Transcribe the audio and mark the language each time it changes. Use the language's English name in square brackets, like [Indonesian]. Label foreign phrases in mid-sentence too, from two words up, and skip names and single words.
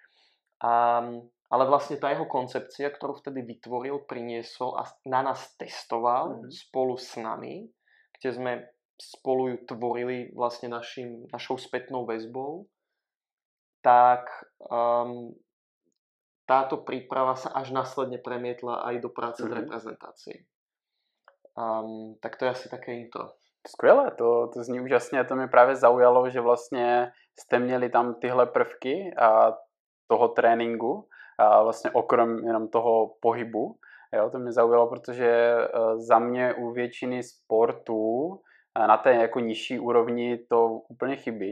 [Slovak] Ale vlastne tá jeho koncepcia, ktorú vtedy vytvoril, priniesol a na nás testoval spolu s nami, kde sme spolu ju tvorili vlastne našou spätnou väzbou, tak táto príprava sa až následne premietla aj do práce z reprezentácií. Tak to je asi také intro. [Czech] Skvěle, to zní úžasně, to mě právě zaujalo, že vlastně jste měli tam tyhle prvky a toho tréninku, a vlastně okrom jenom toho pohybu. Jo, to mě zaujalo, protože za mě u většiny sportů na té jako nižší úrovni to úplně chybí.